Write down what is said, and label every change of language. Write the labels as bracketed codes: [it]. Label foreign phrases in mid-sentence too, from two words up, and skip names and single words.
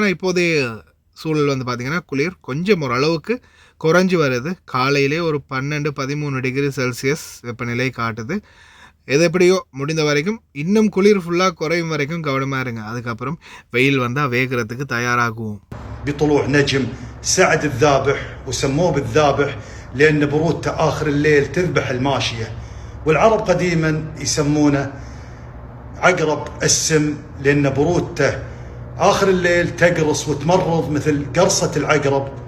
[ta] ஆனால் இப்போதைய சூழல் பார்த்திங்கன்னா குளிர் கொஞ்சம் ஓரளவுக்கு குறைஞ்சி வருது. காலையிலே ஒரு 12-13 [en] degree Celsius [ta] வெப்பநிலை காட்டுது. எது எப்படியோ முடிந்த வரைக்கும் இன்னும் குளிர் ஃபுல்லாக குறையும் வரைக்கும் கவனமாக இருங்க. அதுக்கப்புறம் வெயில் வந்தால் வேகிறதுக்கு தயாராகுவோம். [ar] بطلوع نجم سعد الذابح وسموه بالذابح لأن برودته آخر الليل تذبح الماشية. والعرب قديما يسمونه عقرب السم لأن برودته آخر الليل تقرص وتمرض مثل قرصة العقرب.